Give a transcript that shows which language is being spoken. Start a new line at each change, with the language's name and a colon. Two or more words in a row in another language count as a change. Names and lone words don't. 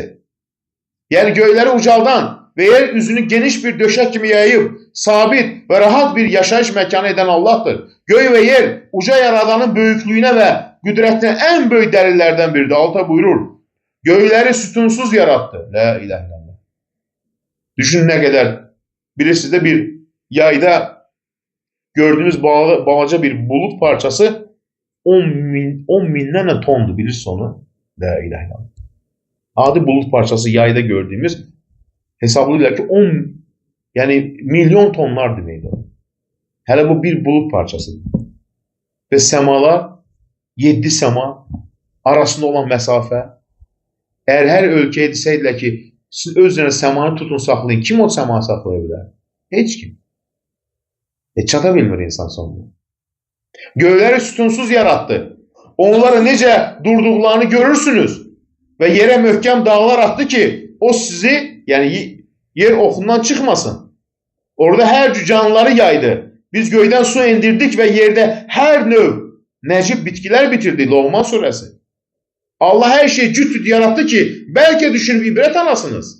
Azerbaijani: Yəni göyləri ucaldan ve yer üzünü geniş bir döşək kimi yayıb, sabit ve rahat bir yaşayış məkanı edən Allah'tır. Göy ve yer uca yaradanın böyüklüyünə ve qüdrətinə en böyük dəlillərdən biridir. Alta buyurur. Göyləri sütunsuz yarattı.
Arabic: La ilahe illallah.
Turkish: Düşünün ne kadar.
Azerbaijani: Bilirsiniz de bir yayda gördüğünüz balaca bir bulut parçası 10 mindən tondu, bilirsiniz onu.
Arabic: La ilahe illallah.
Azerbaijani: Adi bulut parçası yayda gördüğümüz hesablayırlar ki 10 yani milyon tonlar deməkdir. Hələ bu bir bulut parçasıdır. Ve semalar 7 sema arasında olan məsafə. Eğer her ölkəyə desəydilər ki siz özünüzə səmanı tutun, saxlayın. Kim o səmanı saxlaya bilər? Heç kim. Çata bilmir insan sonunda. Göyləri sütunsuz yarattı. Onları necə durduqlarını görürsünüz. Ve yere möhkəm dağlar attı ki o sizi, yani yer oxundan çıxmasın. Orada her cür canlıları yaydı. Biz göyden su indirdik ve yerde her növ necib bitkiler bitirdi. Loğman suresi. Allah her şeyi cüt yarattı ki belki düşünüp ibret alasınız.